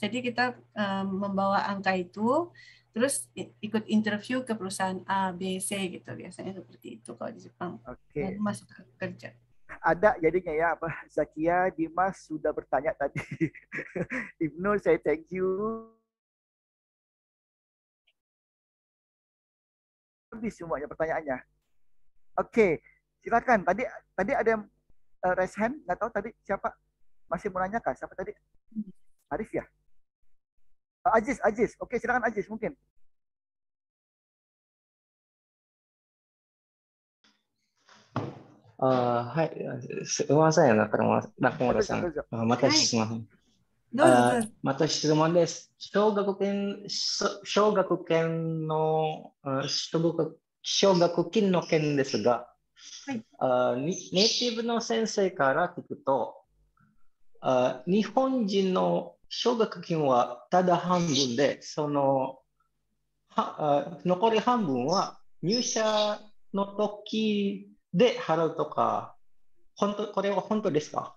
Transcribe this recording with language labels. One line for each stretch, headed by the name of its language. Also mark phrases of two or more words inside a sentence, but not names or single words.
Indonesian: Jadi kita membawa angka itu, terus ikut interview ke perusahaan A, B, C gitu. Biasanya seperti itu kalau di Jepang. Oke. Lalu masuk ke kerja. Ada jadinya ya, Zakia, Dimas sudah bertanya tadi. Ibnu, saya
English: thank you.
Indonesian: Habis semuanya pertanyaannya. Oke, silakan. Tadi ada yang
English: raise hand,
Indonesian: nggak tahu tadi siapa masih mau nanya kah? Siapa tadi? Arif ya? Aziz. Oke, silakan Aziz mungkin. Hai,
Japanese: すみません、中村さん。また質問。また質問です。奨学金の件ですが、 ネイティブの先生から聞くと、日本人の奨学金はただ半分で、残り半分は入社の時で払うとか、これは本当ですか？